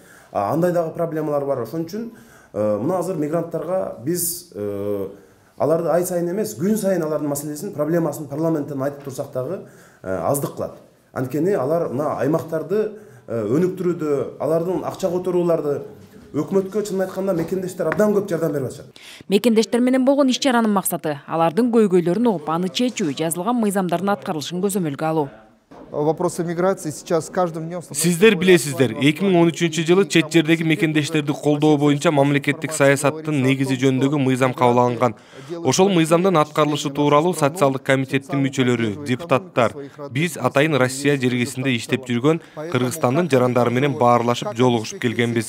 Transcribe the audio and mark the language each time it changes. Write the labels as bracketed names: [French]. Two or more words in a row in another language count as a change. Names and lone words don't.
[Kyrgyz] Андай дагы проблемалар бар. Ошон үчүн мына азыр мигранттарга биз аларды ай сайын эмес, күн сайын алардын маселесин, проблемасын парламенттен айтып турсак дагы аздык кылат. Анткени алар мына аймактарды өнүктүрүүдө, алардын акча которууларды өкмөткө чын айтканда мекендештер абдан көп жардам берип атышат. Мекендештер менен болгон иш чаранын максаты алардын көйгөйлөрүн угуп, аны чечүү, жазылган мыйзамдардын аткарылышын көзөмөлгө алуу. [Russian] Вопросы миграции сейчас с каждым днем. [Kyrgyz] Сиздер билесиздер, 2013-жылы чет жердеги мекендештерди колдоо боюнча мамлекеттик саясаттын негизи жөнүндөгү мыйзам кабыл алынган. Ошол мыйзамдын аткарылышы тууралуу социалдык комитеттин мүчөлөрү, депутаттар, биз атайын Россия жергесинде иштеп жүргөн Кыргызстандын жарандары менен баарлашып жолугушуп келгенбиз.